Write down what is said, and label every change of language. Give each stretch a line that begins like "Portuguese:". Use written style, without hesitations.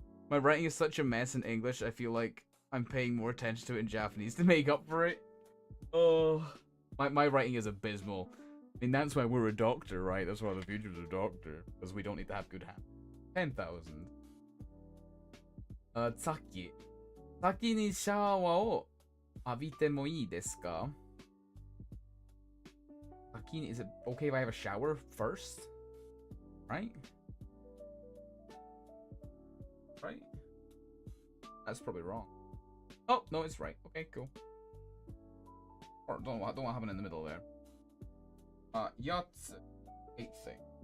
English: My writing is such a mess in English, I feel like I'm paying more attention to it in Japanese to make up for it. Oh, my writing is abysmal. I mean, that's why we're a doctor, right? That's why the future's a doctor. Because we don't need to have good hands. 10,000.
Japanese: さっき。先にシャワーを浴びてもいいですか?
English: Is it okay if I have a shower first? Right? Right? That's probably wrong. Oh, no, it's right. Okay, cool. Or don't want to happen in the middle there. Yatsu. 8th thing.